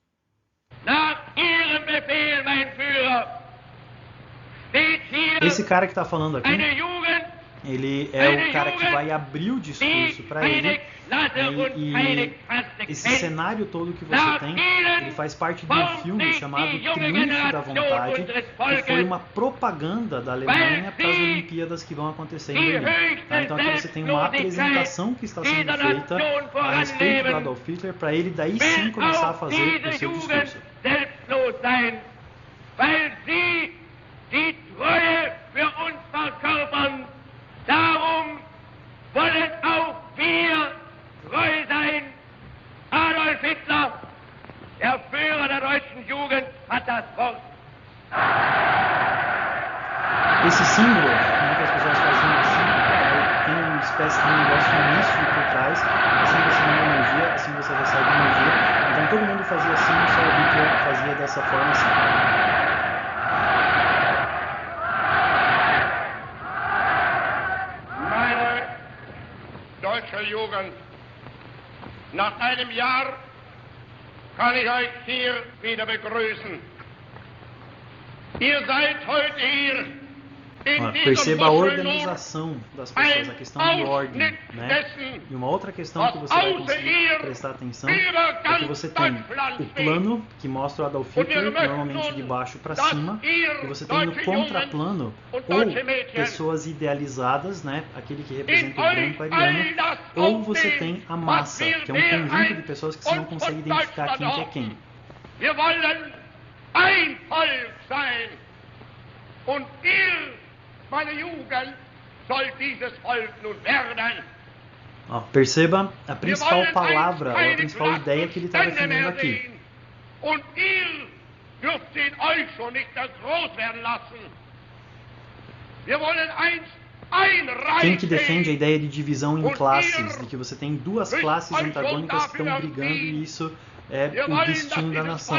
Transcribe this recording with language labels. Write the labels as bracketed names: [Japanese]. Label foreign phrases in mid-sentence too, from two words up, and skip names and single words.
[Portuguese] Esse cara que está falando aqui, ele é o cara que vai abrir o discurso para ele, e esse cenário todo que você tem, ele faz parte de um filme chamado Triunfo da Vontade, que foi uma propaganda da Alemanha para as Olimpíadas que vão acontecer em Berlim. Tá? Então aqui você tem uma apresentação que está sendo feita a respeito do Adolf Hitler, para ele daí sim começar a fazer o seu discurso. [German] Die Treue für uns verkörpern, darum wollen auch wir treu sein. Adolf Hitler, der Führer der deutschen Jugend, hat das Wort. [Portuguese] Esse símbolo, né, que as pessoas fazem assim, tem uma espécie de negócio místico por trás, assim você manda energia, assim você recebe energia. Então todo mundo fazia assim, só o Hitler fazia dessa forma assim. [German] Deutsche Jugend, nach einem Jahr kann ich euch hier wieder begrüßen. Ihr seid heute hier. [Portuguese] Perceba a organização das pessoas, a questão de ordem, né? E uma outra questão que você vai conseguir prestar atenção é que você tem o plano, que mostra o Adolf Hitler, normalmente de baixo para cima, e você tem no contraplano ou pessoas idealizadas, né? Aquele que representa o branco ariano, ou você tem a massa, que é um conjunto de pessoas que você não consegue identificar quem que é quem. [German] Wir wollen ein Volk sein. Und ihr, meine Jugend, soll dieses Volk nun werden. [Portuguese] Ó, perceba a principal palavra, ou a principal ideia que ele está defendendo aqui. Quem que defende a ideia de divisão em classes, de que você tem duas classes antagônicas que estão brigando e isso é o destino da nação.